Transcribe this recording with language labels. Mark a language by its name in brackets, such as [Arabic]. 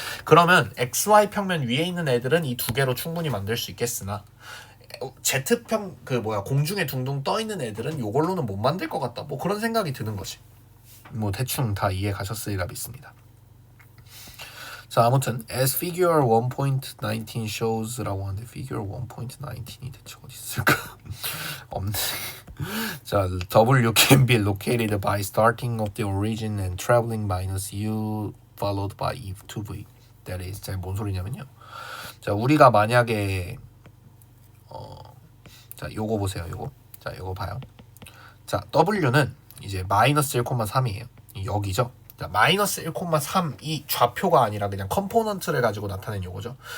[Korean] 그러면 XY 평면 위에 있는 애들은 이 두 개로 충분히 만들 수 있겠으나 Z평 공중에 둥둥 떠 있는 애들은 요걸로는 못 만들 것 같다. 뭐 그런 생각이 드는 거지. 뭐 대충 다 이해 가셨으리라 믿습니다. 자, 아무튼 [English] as figure 1.19 shows [Korean] 라고 하는데 figure 1.19이 대체 어디 있을까? 없네. [English] 자, W can be located by starting of the origin and traveling minus U followed by E to V. That is, [Korean] 자, 뭔 소리냐면요. 자, 우리가 만약에 자, 요거 보세요. 요거. 자, 요거 봐요. 자, W는 이제 마이너스 1,3이에요. 여기죠. 자, 마이너스 1,3이 좌표가 아니라 그냥 컴포넌트를 가지고 나타낸 요거죠.